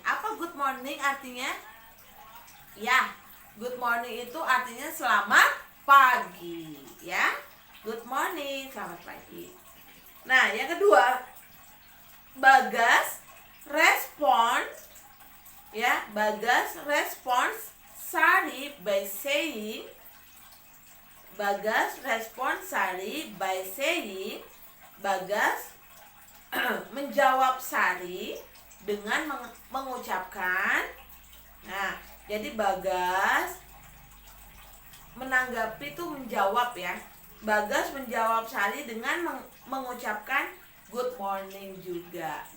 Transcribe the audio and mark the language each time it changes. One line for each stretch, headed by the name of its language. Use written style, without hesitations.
Indonesian: Apa good morning artinya? Ya, good morning itu artinya selamat pagi, ya. Good morning, selamat pagi. Nah, yang kedua,
English: Bagas responds,
Indonesian: ya.
English: Bagas responds Sari by saying. Bagas respons Sari by saying.
Indonesian: Bagas menjawab Sari dengan mengucapkan. Nah, jadi Bagas menanggapi itu menjawab, ya. Bagas menjawab Sari dengan mengucapkan good morning juga.